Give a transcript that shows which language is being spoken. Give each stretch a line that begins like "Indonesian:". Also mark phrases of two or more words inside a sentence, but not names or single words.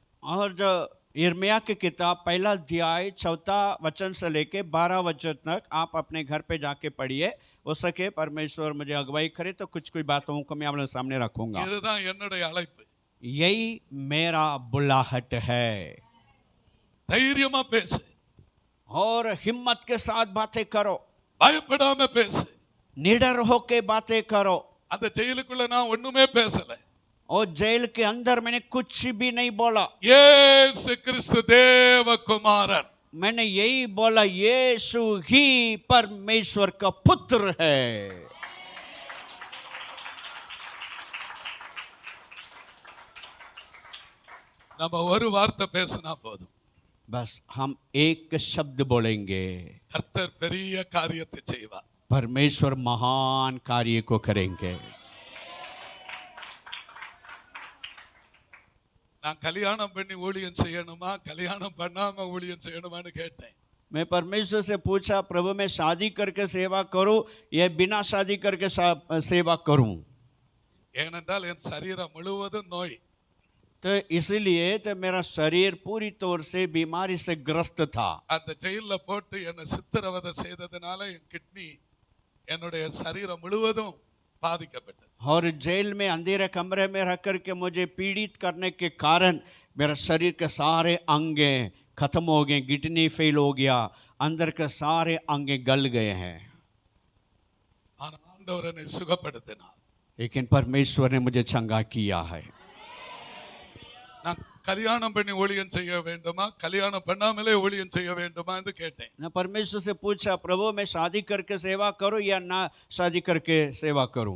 Hindi: और जो यिर्मयाह की किताब 1 अध्याय 4 वचन से लेके 12 वचन तक आप अपने घर पे जाके पढ़िए। हो सके परमेश्वर मुझे अगुवाई करे तो कुछ कुछ बातों को मैं आपके सामने रखूंगा।
Tamil: இதுதான் என்னுடைய அழைப்பு.
Hindi: यही मेरा बुलाहट है।
Tamil: தைரியமா பேசு,
Hindi: और हिम्मत के साथ बातें करो,
Tamil: பயப்படாம பேசு.
Hindi: निडर होके बातें करो।
Tamil: அந்த ஜெயிலுக்குள்ள நான் ஒண்ணுமே பேசல.
Hindi: और जेल के अंदर मैंने कुछ भी नहीं बोला।
Tamil: இயேசு கிறிஸ்து தேவகுமாரன்,
Hindi: मैंने यही बोला यीशु ही परमेश्वर का पुत्र है।
Tamil: நம்ம ஒரு வார்த்தை பேசினா போதும்,
Hindi: बस हम एक शब्द बोलेंगे,
Tamil: கர்த்தர் பெரிய காரியத்தை செய்வார்.
Hindi: परमेश्वर महान कार्य को करेंगे।
Tamil: நான் கல்யாணம் பண்ணி ஊழியம் செய்யணுமா, கல்யாணம் பண்ணாம ஊழியம் செய்யணுமான்னு கேட்டேன்.
Hindi: मैं परमेश्वर से पूछा प्रभु मैं शादी करके सेवा करूं या बिना शादी करके सेवा करूं।
Tamil: ஏனென்றால் என் சரீரம் முழுவதும் நோய்.
Hindi: तो इसलिए तो मेरा शरीर पूरी तौर से बीमारी से ग्रस्त था।
Tamil: அந்த ஜெயில்ல போட்டு என்னை சித்திரவதை செய்ததுனால என் கிட்னி என்னுடைய சரீரம் முழுவதும் பாதிக்கப்பட்டது.
Hindi: और जेल में अंधेरे कमरे में रख करके मुझे पीड़ित करने के कारण मेरा शरीर के सारे अंगे खत्म हो गए,
English: kidney fail
Hindi: हो गया, अंदर के सारे अंगे गल गए हैं।
Tamil: ஆனா ஆண்டவர் என்னை சுகப்படுத்தினார்.
Hindi: लेकिन परमेश्वर ने मुझे चंगा किया है।
Tamil: நான் கல்யாணம் பண்ணி ஊழியம் செய்ய வேண்டுமா, கல்யாணம் பண்ணாமலே ஊழியம் செய்ய வேண்டுமா என்று கேட்டேன்.
Hindi: मैं परमेश्वर से पूछा प्रभु मैं शादी करके सेवा करूं या ना शादी करके सेवा करूं।